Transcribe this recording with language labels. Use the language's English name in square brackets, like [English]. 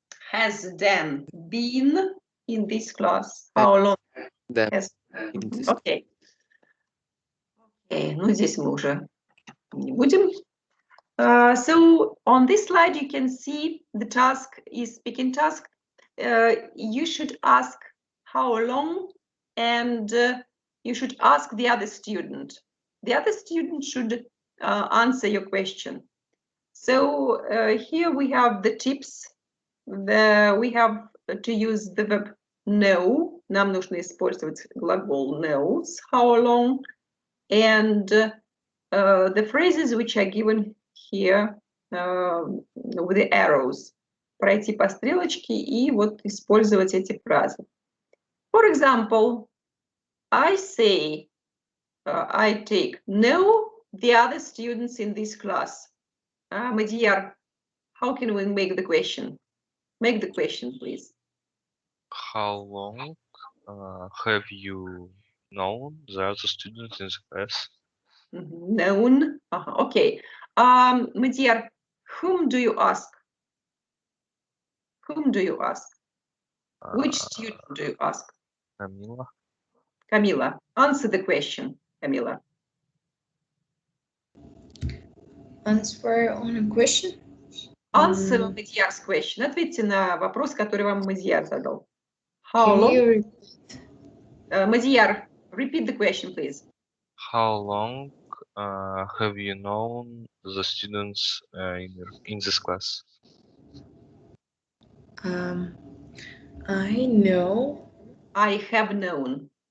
[English] Has Dan been in this class? How long Them has... in this Okay. [Russian] Okay, ну здесь мы уже не будем. [English] So on this slide, you can see the task is speaking task. You should ask how long, and you should ask the other student. The other student should answer your question. So here we have the tips. We have to use the verb know. [Russian] Нам нужно использовать глагол [English] knows, how long, and the phrases which are given here with the arrows. [Russian] Пройти по стрелочке и вот использовать эти фразы. [English] For example, I say, I take, know the other students in this class. Madiyar, how can we make the question? Make the question, please. How long have you known the other students in the class? Known. Okay. Madiyar, whom do you ask? Whom do you ask? Which student do you ask? Camila. Camila, answer the question, Camila. Answer on a question? Answer Madiyar's question. [Russian] Ответьте на вопрос, который вам Madiyar задал. [English] How Can long? you repeat? Madiyar, repeat the question, please. How long have you known the students in this class? I know. I have known.